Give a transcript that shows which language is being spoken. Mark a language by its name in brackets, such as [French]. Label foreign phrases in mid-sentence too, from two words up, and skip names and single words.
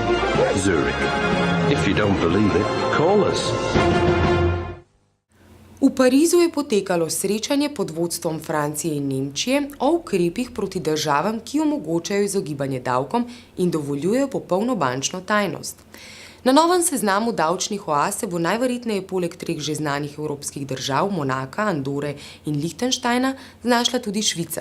[English] Zurich. If you don't believe it, call us. [Slovenian] V Parizu je potekalo srečanje pod vodstvom Francije in Nemčije o ukrepih proti državam, ki omogočajo izogibanje davkom in dovoljujejo popolno bančno tajnost. Na novem seznamu davčnih oaz se bo najverjetneje poleg 3 že znanih evropskih držav, Monaka, Andore in Lichtensteina, znašla tudi Švica.